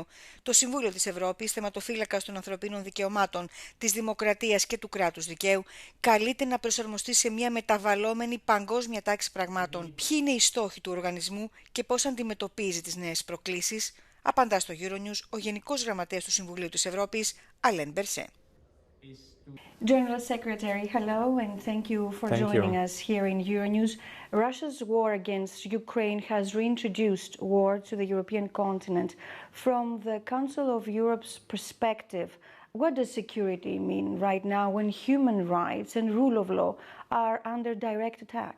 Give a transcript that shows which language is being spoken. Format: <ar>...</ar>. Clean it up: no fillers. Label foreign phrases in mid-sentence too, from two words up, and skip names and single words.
<el>Το Συμβούλιο της Ευρώπης, θεματοφύλακας των ανθρωπίνων δικαιωμάτων, της δημοκρατίας και του κράτους δικαίου, καλείται να προσαρμοστεί σε μια μεταβαλλόμενη παγκόσμια τάξη πραγμάτων. Ποιοι είναι οι στόχοι του οργανισμού και πώς αντιμετωπίζει τις νέες προκλήσεις, απαντά στο Euronews ο Γενικός Γραμματέας του Συμβουλίου της Ευρώπης, Αλέν Μπερσέ.</el> <en>General Secretary, hello, and thank you for joining us here in Euronews. Russia's war against Ukraine has reintroduced war to the European continent. From the Council of Europe's perspective, what does security mean right now when human rights and rule of law are under direct attack?</en>